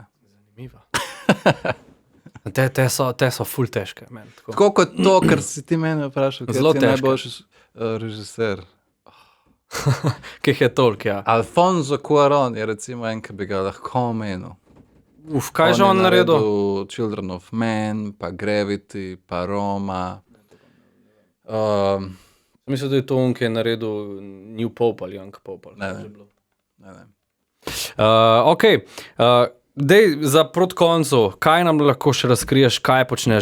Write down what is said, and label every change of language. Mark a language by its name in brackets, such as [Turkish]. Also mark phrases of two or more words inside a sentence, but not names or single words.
[Slovenian] Zanimivo. Te so ful težke. Tako kot to, kar si ti mene vprašal, kaj je najboljši režiser. Kaj je toliko, ja. Alfonso Cuarón je recimo en, ki bi ga lahko omenil. Kaj že on naredil? Children of Men, pa Gravity, pa Roma. Mislim, da je to on, ki je naredil New Pope ali Young Pope. Ne. Ok, dej za proti koncu, kaj nam lahko še razkriješ, kaj počneš?